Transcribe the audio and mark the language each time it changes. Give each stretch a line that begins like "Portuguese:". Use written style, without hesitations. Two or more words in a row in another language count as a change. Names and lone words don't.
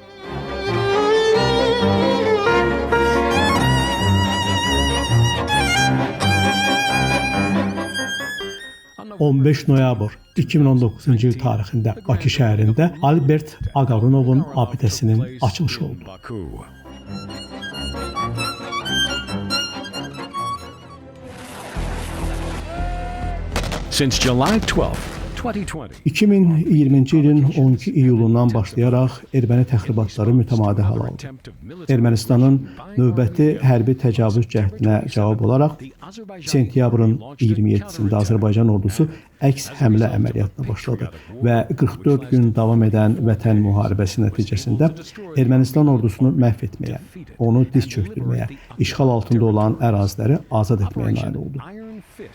Azerbaijani: 15 noyabr 2019-cu il tarixində Bakı şəhərində Albert Ağarunovun abidəsinin açılışı oldu.
English: Since July 12th, 2020,
Azerbaijani: 2020-ci ilin 12 iyulundan başlayaraq erməni təxribatları mütəmadi hal aldı. Ermənistanın növbəti hərbi təcavüz cəhdinə cavab olaraq sentyabrın 27-sində Azərbaycan ordusu əks həmlə əməliyyatına başladı və 44 gün davam edən vətən müharibəsi nəticəsində Ermənistan ordusunu məhv etməyə, onu diz çökdürməyə, işğal altında olan əraziləri azad etməyə nail oldu.